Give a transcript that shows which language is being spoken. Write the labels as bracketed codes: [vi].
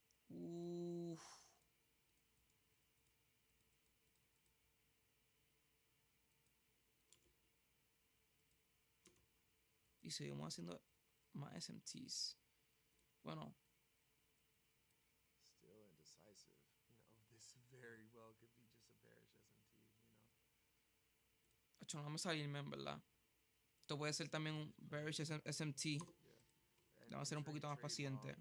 [es] Uff. Y seguimos haciendo más SMTs. Bueno, [en] Still indecisive. This very well could be just a bearish SMT. [es] hacho, no me salirme, en verdad. Esto puede ser también un bearish SMT. [en] Yeah. And [es] Vamos a ser un poquito más paciente.